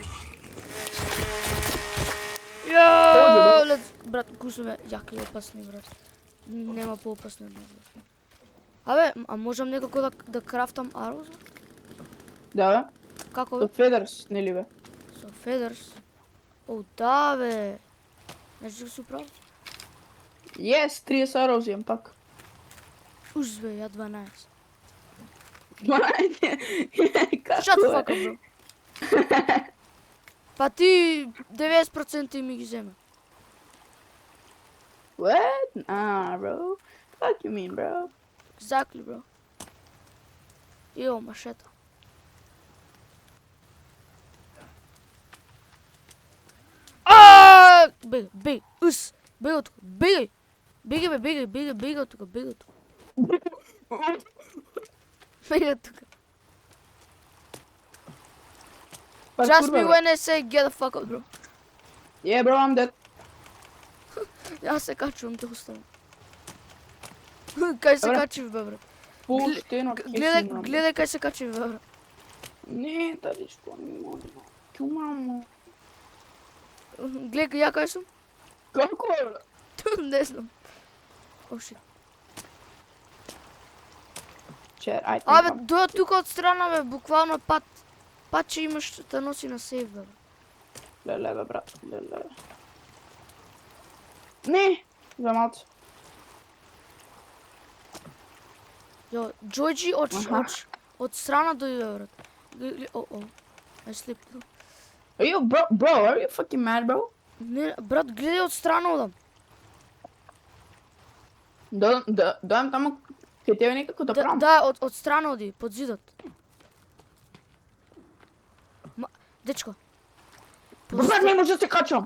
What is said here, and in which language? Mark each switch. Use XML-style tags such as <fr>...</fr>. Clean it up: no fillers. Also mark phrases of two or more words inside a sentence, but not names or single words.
<mk>Ја, брат, гусове, јаки опасни, брат. Нема поопасни од него. Абе, а можам некако да крафтам арроws? Да, бе. Како Со бе? федерс, нели бе? Со feathers. О, да, бе. Знаеш што си прави?</mk> <en>Yes, 30 arrows</en> <mk>имам пак. Уз, бе, ја 12. Како</mk> <en>Shut the</en> <mk>бе?</mk> <en>fuck up, bro.</en> <mk>Па ти 90% ми ги зема.</mk> <en>What? Nah, bro. Fuck you mean, bro? Exactly, bro.</en> <mk>Ио, машета. Бегај, ус, бегај од тука, бегај. Бегај од тука, Бегај од тука.</mk> <en>Just me when I say get the fuck out, bro. Yeah, bro, I'm dead.</en> <mk>Јас се качувам, те оставам. Кај се Добре. качив, бе, брат. Поштено. Гледај кај се качив, бе, брат. Не, дали што не може. Чумамо. Гледај ја кај сум? Како е, бе? Не знам. О, shit. Чер, ајде. Абе, доја тука од страна, бе, буквално пат. Пат че имаш да носи на сейф, бе. Леле, бе, брат, леле. Не, за малце. Јо, Джојджи Аха. од страна дојде, брат.</mk> <en>I slipped. Are you, bro, are you fucking mad, bro?</en> <mk>Не, брат, гледај од страна одам. Дојам таму, ке тебе некако да правам. Да, од страна оди, под зидот. Дечко. Брат, не може да се качам.</mk>